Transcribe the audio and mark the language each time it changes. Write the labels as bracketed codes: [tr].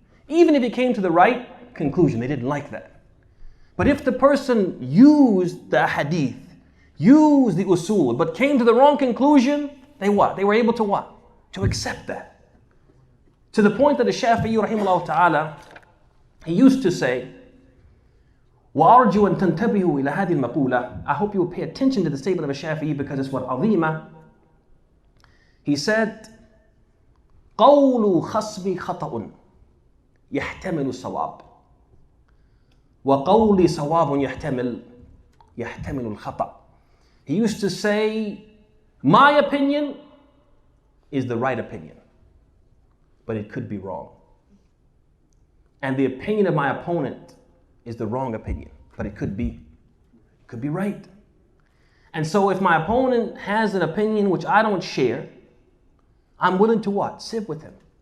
[en] Even if he came to the right conclusion, they didn't like that. But if the person used the hadith, used the usul, but came to the wrong conclusion, they what? They were able to what? To accept that. To the point that the Shafi'i rahimahullah ta'ala, he used to say, [ar] وَأَرْجُوا أَن تَنْتَبِهُوا إِلَى هَذِهِ الْمَقُولَةِ. [en] I hope you will pay attention to the statement of a Shafi'i because it's what? [ar] عظيمة. [en] He said, [ar] قَوْلُ خَصْمِ خَطَأٌ يَحْتَمِلُ الصَّوَابِ وَقَوْلِ صَوَابٌ يَحْتَمِلُ الْخَطَأ. [en] He used to say, my opinion is the right opinion, but it could be wrong. And the opinion of my opponent is the wrong opinion, but it could be right. And so if my opponent has an opinion which I don't share, I'm willing to what? Sit with him.